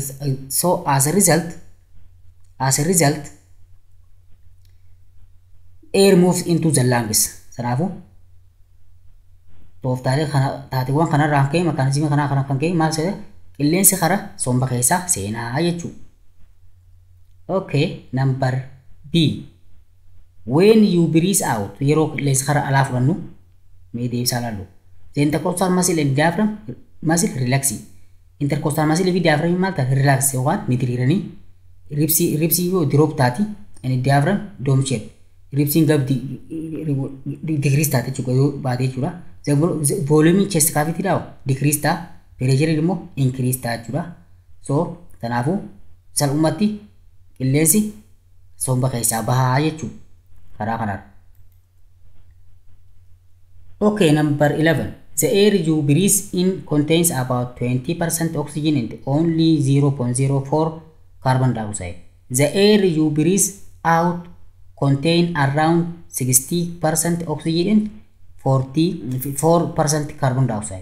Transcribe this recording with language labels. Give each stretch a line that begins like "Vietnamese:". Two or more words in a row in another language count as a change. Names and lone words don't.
English: So as a result, air moves into the lungs.
Oromo: Sanaafuu tooftaalee taateewwan kanarraan ka'e makaanizimii kanaa kan ka'e maal jedha qilleensi karaa somba keessaa seenaa jechuudha.
English: Okay, number B. When you breathe out,
Oromo: yeroo qilleensi karaa alaa fudhannu mee deebisaa laallu.
English: The intercostal muscle and diaphragm muscle relaxing. Intercostal muscle
Oromo: fi diaphragm maal ta'a relax yookaan midiriiranii ribsii yoo drop taati
English: and diaphragm dome shape.
Oromo: Ribsiin gab decrease taate jechuudha yoo baate jechuudha.
English: The volume chest cavity dhaa decrease ta'a.
Oromo: Pressure immoo increase ta'a jechuudha. So kanaafuu salphumatti qilleensi somba keessaa bahaa jechuudha karaa kanaan.
English: Okay, number 11. The air you breathe in contains about 20% oxygen and only 0.04 carbon dioxide. The air you breathe out contain around 60% oxygen and 44% carbon dioxide.